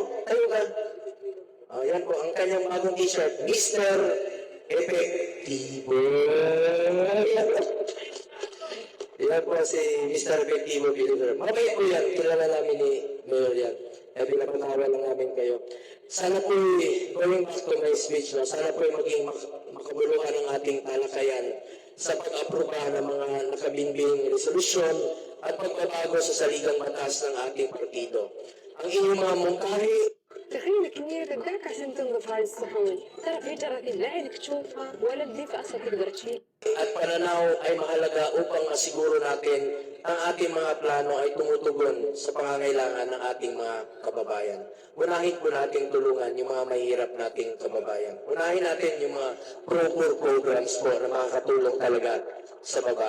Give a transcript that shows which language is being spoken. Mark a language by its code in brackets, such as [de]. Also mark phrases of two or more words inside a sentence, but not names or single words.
[tl] Tayo ka. Yan po. Ang kanyang bagong t-shirt. Mr. Efectivo. Yan po si Mr. Efectivo. Mabait po yan. Kilala namin ni Mayor yan. Kaya pinapatawa lang namin kayo. Sana po, [en] going back to my speech, no, [tl] sana po maging makabuluhan ng ating talakayan sa pag-aproba ng mga nakabinbing resolusyon at pagbabago sa saligang batas ng ating partido. Ang inyong mga mungkahi, [ar] تخيل كمية الدعكة عشان تنظف هاي الصحون ترى في جراثيم لا عينك تشوفها ولا الضيف أصلا تقدر تشيل [tl] at pananaw ay mahalaga upang masiguro natin ang ating mga plano ay tumutugon sa pangangailangan ng ating mga kababayan. Unahin po natin tulungan yung mga mahirap nating kababayan. Unahin natin yung mga [en] pro-poor programs [tl] po na makakatulong talaga sa baba.